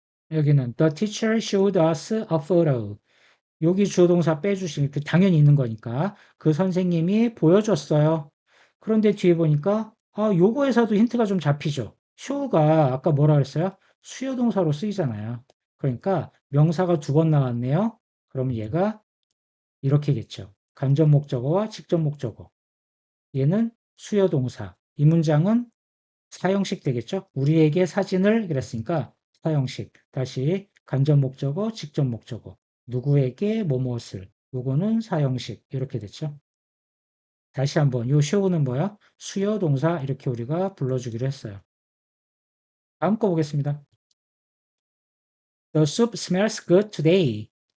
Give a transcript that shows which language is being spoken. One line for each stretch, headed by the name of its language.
Korean: 여기는
English: the teacher showed us a photo.
Korean: 여기 주어동사 빼주시면 당연히 있는 거니까 그 선생님이 보여줬어요. 그런데 뒤에 보니까 요거에서도 힌트가 좀 잡히죠. show가 아까 뭐라 그랬어요? 수요동사로 쓰이잖아요. 그러니까 명사가 두 번 나왔네요. 그러면 얘가 이렇게겠죠. 간접 목적어와 직접 목적어. 얘는 수요동사. 이 문장은 사형식 되겠죠? 우리에게 사진을 그랬으니까 사형식. 다시 간접 목적어, 직접 목적어. 누구에게 뭐뭇을. 요거는 사형식. 이렇게 됐죠? 다시 한번 요 show는 뭐야? 수요 동사 이렇게 우리가 불러주기로 했어요. 다음 거 보겠습니다.
English: The soup smells good today.